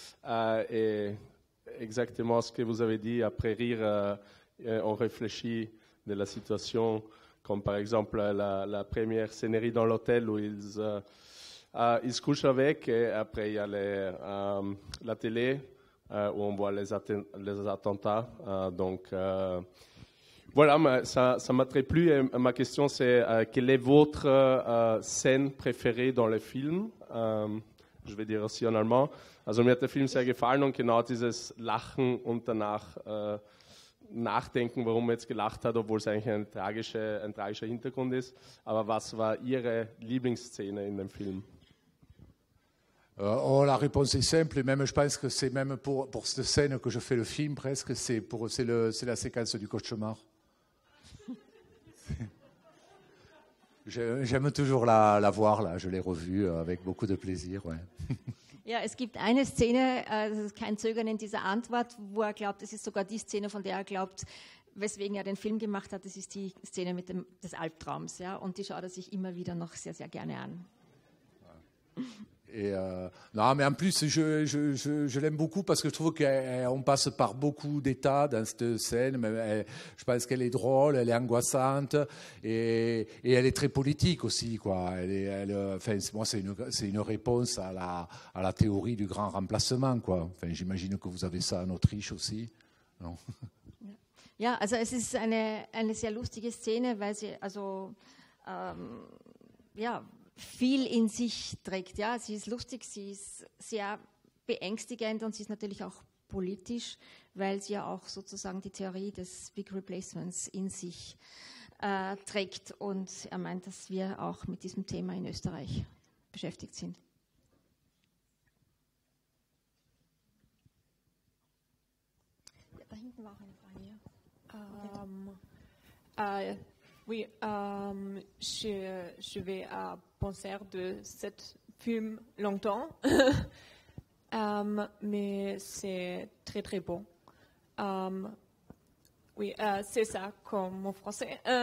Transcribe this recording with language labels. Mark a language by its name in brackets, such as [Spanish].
[French] Et exactement ce que vous avez dit, après rire, on réfléchit de la situation, comme par exemple la première scénario dans l'hôtel où ils se couchent avec, et après il y a la télé où on voit les attentats. Donc voilà, ça m'a très plu. Et ma question c'est, quelle est votre scène préférée dans le film? je vais dire aussi en allemand. [German] Also mir hat der Film sehr gefallen und genau dieses Lachen und danach nachdenken, warum er jetzt gelacht hat, obwohl es eigentlich ein tragischer Hintergrund ist. Aber was war Ihre Lieblingsszene in dem Film? [French] La réponse est simple, et même je pense que c'est même pour cette scène que je fais le film presque, c'est la séquence du cauchemar. J'aime toujours la voir, là. Je l'ai revue avec beaucoup de plaisir. Ouais. [German] Ja, es gibt eine Szene, das ist kein Zögern in dieser Antwort, wo er glaubt, es ist sogar die Szene, von der er glaubt, weswegen er den Film gemacht hat, das ist die Szene des Albtraums. Ja? Und die schaut er sich immer wieder noch sehr, sehr gerne an. [French] Et non, mais en plus, je l'aime beaucoup parce que je trouve qu'on passe par beaucoup d'états dans cette scène. Mais je pense qu'elle est drôle, elle est angoissante et elle est très politique aussi, quoi. Enfin, moi, c'est une réponse à la théorie du grand remplacement, quoi. Enfin, j'imagine que vous avez ça en Autriche aussi, non? [German] Ja, also es ist eine sehr lustige Szene, weil sie viel in sich trägt. Ja, sie ist lustig, sie ist sehr beängstigend und sie ist natürlich auch politisch, weil sie ja auch sozusagen die Theorie des Big Replacements in sich trägt. Und er meint, dass wir auch mit diesem Thema in Österreich beschäftigt sind. Ja, da hinten war auch eine Frage. [French] Oui, je vais penser de cet film longtemps, mais c'est très très beau. Oui, c'est ça comme mon français.